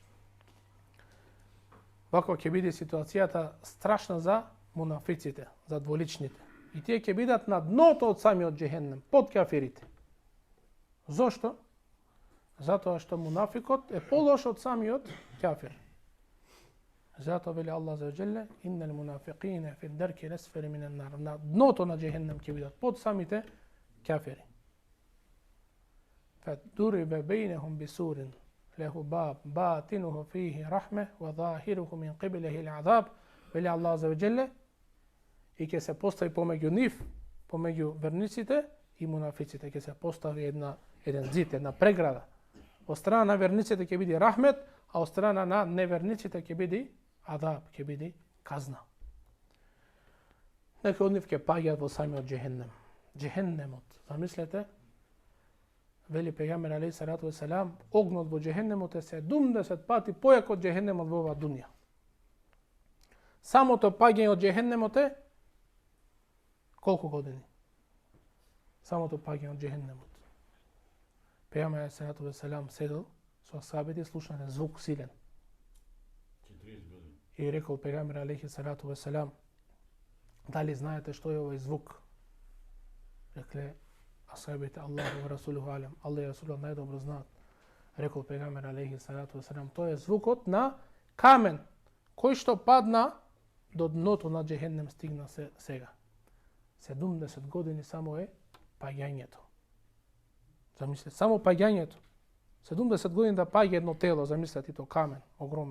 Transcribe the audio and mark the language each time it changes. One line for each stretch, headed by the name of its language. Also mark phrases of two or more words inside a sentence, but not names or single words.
Macedonian: Вако ќе биде ситуацијата страшна за мунафиците, за дволичните. И тие ќе бидат на дното од самиот джехеннем, под кафирите. Зошто? Затоа што мунафикот е полош од самиот кафир. Затоа вели Аллах
Arabic: عز وجل, إن المنافقين في الدرك الأسفل من النار.
Macedonian: На дното на джехеннем ќе бидат под самите кафири.
Arabic: فضرب بينهم بسور له باب باطنه فيه الرحمة وظاهره من قبله العذاب.
Macedonian: Вели Аллах
Arabic: عز وجل,
Macedonian: и ќе се постави помеѓу нив, помеѓу верниците и мунафиците, ќе се постави еден зид, една преграда. Од страна на верниците ќе биде рахмет, а од страна на неверниците ќе биде адаб, ќе биде казна. Некои од нив ќе паѓаат во самиот джехеннем. Джехеннемот, замислете, вели пејгамбер
Arabic: عليه الصلاة والسلام,
Macedonian: огнот во джехеннемот е 70 пати појак од джехеннемот во оваа дуња. Самото паѓање од джехеннемот е колку години? Самото паѓање од джехеннемот. Пејгамбер
Arabic: عليه الصلاة والسلام
Macedonian: седел со асхабите, слушнале звук силен. 40 години. И рекол пејгамбер
Arabic: عليه الصلاة والسلام,
Macedonian: дали знаете што е овој звук? Рекле асхабите,
Arabic: الله ورسوله أعلم,
Macedonian: Аллах и Расулот најдобро знаат. Рекол пејгамбер
Arabic: عليه الصلاة والسلام,
Macedonian: тоа е звукот на камен кој што падна до дното на джехеннем, стигна сега. 70 години само е паѓањето. Замислете, само паѓањето. 70 години да паѓа едно тело, замислете, то камен, огромен.